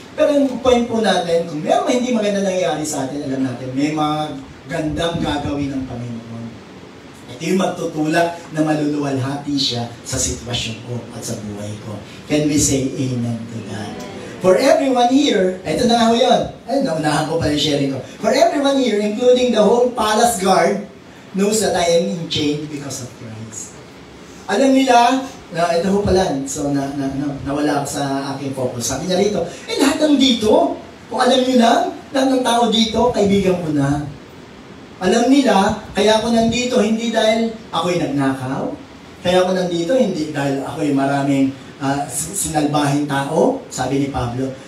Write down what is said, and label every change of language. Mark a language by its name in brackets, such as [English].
[Filipino] Pero yung point po natin, kung may hindi maganda nangyayari sa atin, alam natin, may mga gandang gagawin ng Panginoon. Ito yung magtutulak na maluluwalhati siya sa sitwasyon ko at sa buhay ko. [English] Can we say amen to that? For everyone here, [Filipino] ito na nga ho yun. Ay, naunahan ko pala yung sharing ko. [English] For everyone here, including the whole palace guard, knows that I am in chains because of Christ. [Filipino] Alam nila, ito ho pala, so nawala ako sa aking focus. Sabi niya rito, lahat ng dito, kung alam niyo lang, lahat ng tao dito, kaibigan ko na. Alam nila, kaya ako nandito, hindi dahil ako'y nagnakaw, kaya ako nandito, hindi dahil ako'y maraming sinalbahin tao, sabi ni Pablo.